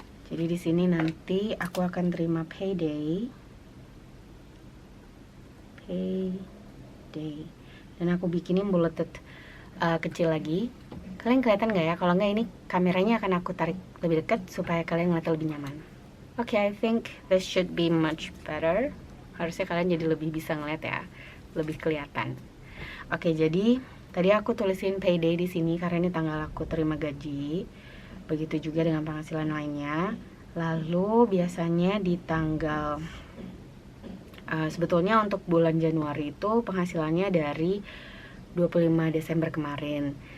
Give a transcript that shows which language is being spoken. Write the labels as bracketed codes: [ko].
[id] Jadi di sini nanti aku akan terima payday. Dan aku bikinin bulleted kecil lagi. Kalian kelihatan nggak ya? Kalau nggak, ini kameranya akan aku tarik lebih dekat supaya kalian ngeliat lebih nyaman. [en] Oke, I think this should be much better. [id] Harusnya kalian jadi lebih bisa ngeliat ya, lebih kelihatan. Oke, jadi tadi aku tulisin payday di sini karena ini tanggal aku terima gaji. Begitu juga dengan penghasilan lainnya. Lalu biasanya di tanggal sebetulnya untuk bulan Januari itu penghasilannya dari 25 Desember kemarin.